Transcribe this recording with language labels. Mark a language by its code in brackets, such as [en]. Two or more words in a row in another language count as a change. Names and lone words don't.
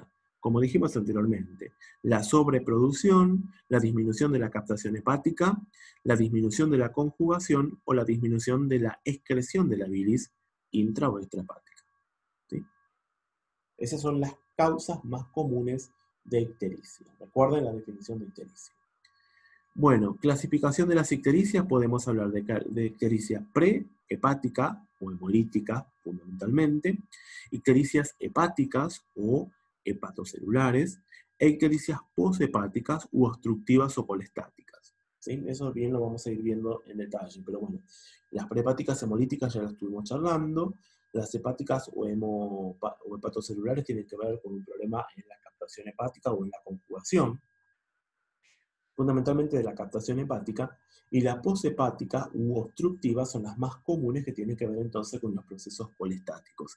[es] Como dijimos anteriormente, la sobreproducción, la disminución de la captación hepática, la disminución de la conjugación o la disminución de la excreción de la bilis intra o extrahepática, ¿sí? Esas son las causas más comunes de ictericia. Recuerden la definición de ictericia. Bueno, clasificación de las ictericias, podemos hablar de ictericia prehepática o hemolítica, fundamentalmente, ictericias hepáticas o hepatocelulares, e ictericias poshepáticas u obstructivas o colestáticas. ¿Sí? Eso bien lo vamos a ir viendo en detalle, pero bueno, las prehepáticas hemolíticas ya las estuvimos charlando, las hepáticas o hepatocelulares tienen que ver con un problema en la captación hepática o en la conjugación, fundamentalmente de la captación hepática, y la poshepática u obstructiva son las más comunes, que tienen que ver entonces con los procesos colestáticos.